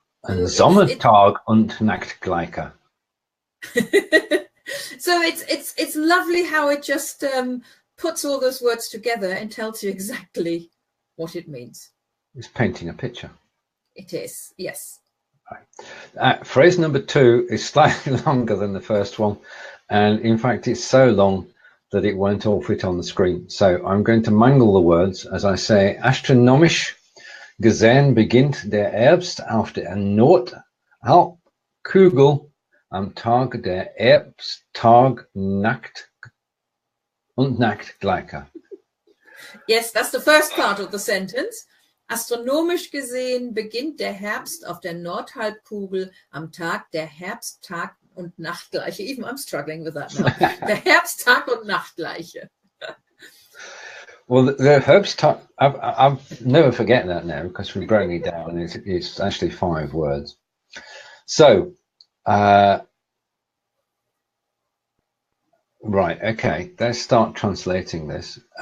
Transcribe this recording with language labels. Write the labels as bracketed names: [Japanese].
[German] And Sommertag und Nacht gleiche. [English] So it's lovely how it just puts all those words together and tells you exactly what it means. It's painting a picture. It is, yes. Phrase number 2 is slightly longer than the first one, and in fact it's so long that it won't all fit on the screen. So I'm going to mangle the words as I say, [German] astronomisch gesehen beginnt der Herbst auf der Nordhalbkugel am Tag der Herbsttag Nacht und Nachtgleicher. [English] Yes, that's the first part of the sentence. [German] Astronomisch gesehen beginnt der Herbst auf der Nordhalbkugel am Tag der Herbsttag und Nachtgleiche. [English] Even I'm struggling with that now. [German] Der Herbsttag und Nachtgleiche. [English] Well, the Herbsttag, I've never forget that now because we've broken it down. It's actually 5 words. So, right, okay, let's start translating this.